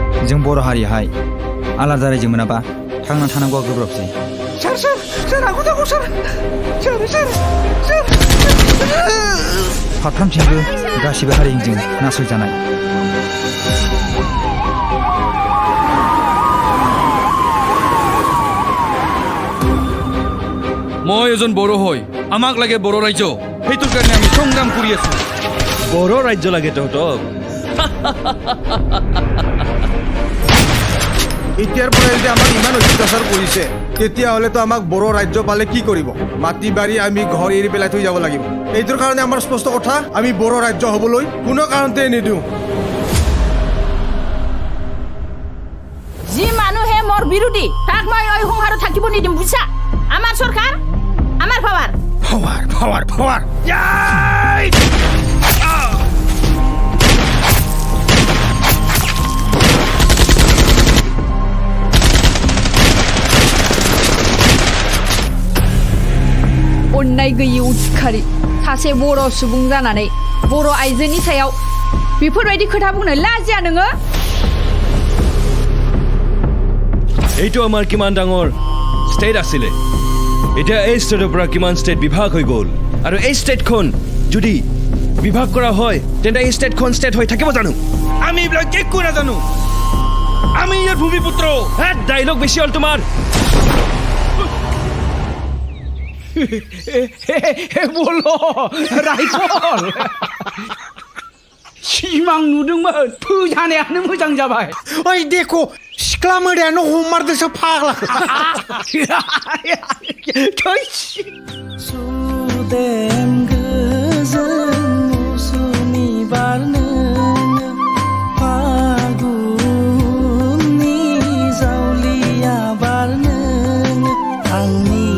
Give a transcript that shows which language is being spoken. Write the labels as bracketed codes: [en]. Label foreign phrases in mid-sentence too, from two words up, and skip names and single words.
[brx] जों बर' हारियाहाय आलादा रायजो मोनाबा थांना थानांगौआ गोब्राबसै। सार आंखौ दाखौ सार फारफ्रामथिंबो गासिबो हारिजों नासयजानाय। [as] মই এজন বড়ো হয়, আমাক লাগে বড়ো ৰাজ্য, সেইটোৰ কাৰণে আমি সংগ্ৰাম কৰি আছো। বড়ো ৰাজ্য লাগে তহঁতক? এতিয়াৰ পৰা যদি আমাক ইমান অত্যাচাৰ কৰিছে তেতিয়াহ'লেতো আমাক বড়ো ৰাজ্য পালে কি কৰিব? মাটি বাৰী আমি ঘৰ এৰি পেলাই থৈ যাব লাগিব। এইটোৰ কাৰণে আমাৰ স্পষ্ট কথা, আমি বড়ো ৰাজ্য হ'বলৈ কোনো কাৰণতে নিদিওঁ। যি মানুহে মোৰ বিৰোধী তাক মই এই সংসাৰত থাকিব নিদিম, বুজিছা? আমাৰ চৰকাৰ, আমাৰ পাৱাৰ। अन्नाय गैयि उदखारि सासे बर' सुबुं जानानै बर' आइजोनि सायाव बेफोरबायदि खोथा बुंनो लाजिया नोङो? এইটো আমাৰ কিমান ডাঙৰ ষ্টেট আছিলে, এতিয়া এই ষ্টেটৰ পৰা কিমান ষ্টেট বিভাগ হৈ গ'ল, আৰু এই ষ্টেটখন যদি বিভাগ কৰা হয় তেন্তে এই ষ্টেটখন ষ্টেট হৈ থাকিব জানো? আমি এইবিলাক একো নাজানো, আমি ইয়াৰ ভূমিপুত্ৰ। ডাইলগ বেছি হ'ল তোমাৰ। [brx] বলো राइफल सिमां नुदोंमोन फोजानायानो मोजां जाबाय। ओइ देखो सिख्ला मोदायानो हमारदोंसो फाग्ला। सुदेम गोजोन मौसुमि बारनो फागुननि जावलिया बारनो आंनि